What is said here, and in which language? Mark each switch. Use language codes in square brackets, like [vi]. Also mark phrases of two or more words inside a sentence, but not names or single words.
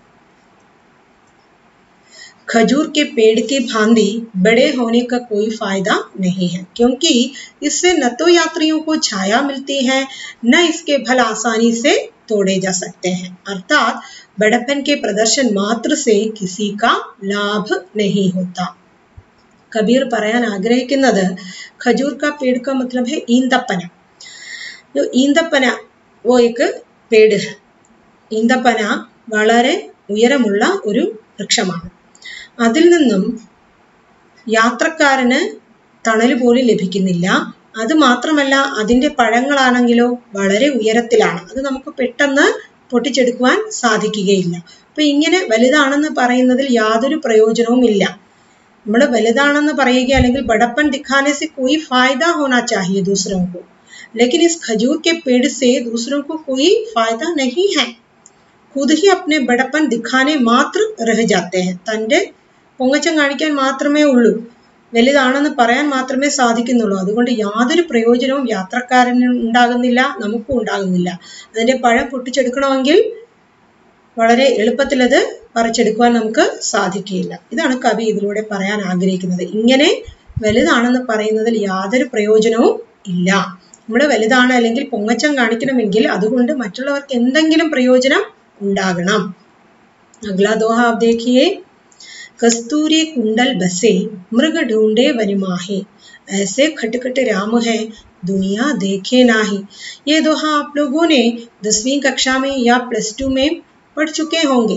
[hi] खजूर के पेड़ की भांति बड़े होने का कोई फायदा नहीं है, क्योंकि इससे न तो यात्रियों को छाया मिलती है, न इसके फल आसानी से तोड़े जा सकते हैं। अर्थात बड़प्पन के प्रदर्शन मात्र से किसी का लाभ नहीं होता। कबीर [ml] പറയാൻ ആഗ്രഹിക്കുന്നത് [hi] खजूर का पेड़ का मतलब है ईंदपന। जो ईंदपന वो एक पेड़ है। [ml] ईंदपന വളരെ ഉയരമുള്ള ഒരു വൃക്ഷമാണ്. അതിൽ നിന്നും യാത്രക്കാരന് തണൽ പോലും ലഭിക്കുന്നില്ല. അത് മാത്രമല്ല അതിന്റെ പഴങ്ങളാണെങ്കിലോ വളരെ ഉയരത്തിലാണ്. അത് നമുക്ക് പെട്ടെന്ന് പൊട്ടിച്ചെടുക്കുവാൻ സാധിക്കുകയില്ല. അപ്പോൾ ഇങ്ങനെ വലുതാണെന്ന് പറയുന്നതിൽ യാതൊരു പ്രയോജനവും ഇല്ല. നമ്മൾ വലുതാണെന്ന് പറയുക അല്ലെങ്കിൽ [hi] बड़प्पन दिखाने से कोई फायदा होना चाहिए दूसरों को, लेकिन इस खजूर के पेड़ से दूसरों को कोई फायदा नहीं है। खुद ही अपने बड़प्पन दिखाने मात्र रह जाते हैं. [ml] തന്റെ പൊങ്ങച്ചം കാണിക്കാൻ മാത്രമേ ഉള്ളൂ, വലുതാണെന്ന് പറയാൻ മാത്രമേ സാധിക്കുന്നുള്ളൂ. അതുകൊണ്ട് യാതൊരു പ്രയോജനവും യാത്രക്കാരന് ഉണ്ടാകുന്നില്ല, നമുക്കും ഉണ്ടാകുന്നില്ല. അതിന്റെ പഴം പൊട്ടിച്ചെടുക്കണമെങ്കിൽ വളരെ എളുപ്പത്തിൽ അത് പറിച്ചെടുക്കുവാൻ നമുക്ക് സാധിക്കില്ല. ഇതാണ് കവി ഇതിലൂടെ പറയാൻ ആഗ്രഹിക്കുന്നത്. ഇങ്ങനെ വലുതാണെന്ന് പറയുന്നതിൽ യാതൊരു പ്രയോജനവും ഇല്ല. നമ്മൾ വലുതാണ് അല്ലെങ്കിൽ പൊങ്ങച്ചം കാണിക്കണമെങ്കിൽ അതുകൊണ്ട് മറ്റുള്ളവർക്ക് എന്തെങ്കിലും പ്രയോജനം ഉണ്ടാകണം. [hi] अगला दोहा आप देखिए, कस्तूरी कुंडल बसे मृग ढूंढे वन माहे, ऐसे खटखट राम है दुनिया देखे नाही. ये दोहा आप लोगों ने 10वीं कक्षा में या +2 में पढ़ चुके होंगे.